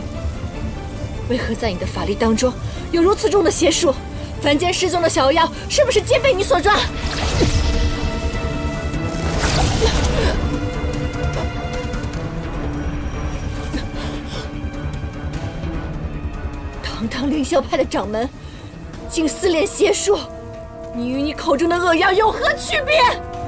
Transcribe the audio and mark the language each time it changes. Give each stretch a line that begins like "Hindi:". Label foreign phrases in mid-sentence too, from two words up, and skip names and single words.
Chinese: 为何在你的法力當中有如此重的邪術？凡間失蹤的小妖，是不是皆被你所抓？堂堂凌霄派的掌門，竟私練邪術，你與你口中的惡妖有何區別？